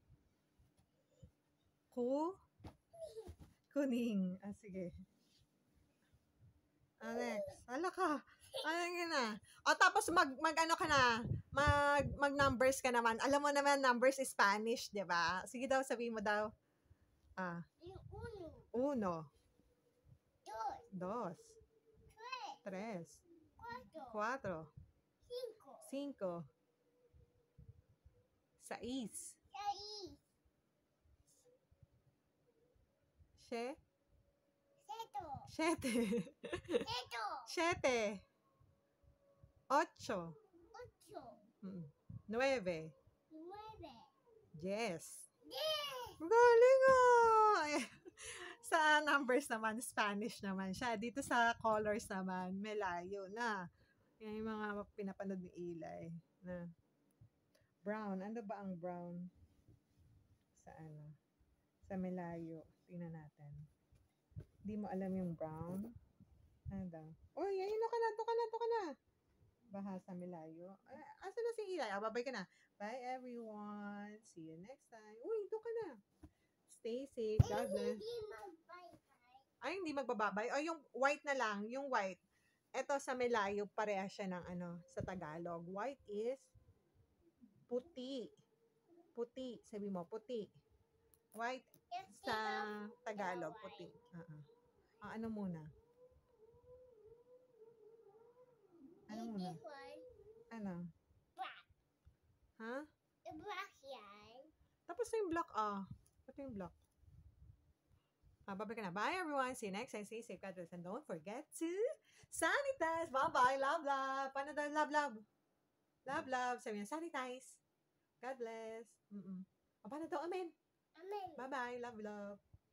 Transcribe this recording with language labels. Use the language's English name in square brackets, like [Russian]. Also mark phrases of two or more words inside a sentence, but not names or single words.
[Filipino] Kuning. Sige. Next. Hala ka. Ano na? Tapos mag-ano ka na? Mag-numbers ka naman. Alam mo naman, [English] numbers is Spanish, [Filipino] di ba? Sige daw, sabihin mo daw. [Spanish] Uno. Dos. Tres. Cuatro. Cinco. Seis. Siete. Ocho. Nueve. [English] Yes. [Filipino] Galing Sa numbers naman, Spanish naman siya. Dito sa colors naman, Melayo na. Yan yung mga pinapanood ni Eli. Na. Brown. Ano ba ang brown? Sa Melayo. Tingnan natin. Di mo alam yung brown? Ano daw? Uy, ayun ka na. Baha sa Melayo. Asa na si Eli? Babay ka na. [English] Bye everyone. See you next time. [Filipino] Uy, doon ka na. [English] Stay safe. God bless. [Filipino] Hindi magbababay. Yung white na lang. Yung white. Ito sa Melayo, pareha siya ng sa Tagalog. [English] White is [Filipino] puti. Puti. Sabi mo, puti. White sa Tagalog, puti. Ano muna? Ano? Black. Ha? Black yan. Tapos na yung black, Ito yung black. Bye-bye ka na. [English] Bye, everyone. See you next time. Stay safe, God bless. And don't forget to sanitize. Bye-bye. Love, love. [Filipino] Paano daw? [English] Love, love. Love, love. [Filipino] Sabi niya, sanitize. [English] God bless. [Filipino] O, paano daw? Amen. Amen. [English] Bye-bye. Love, love.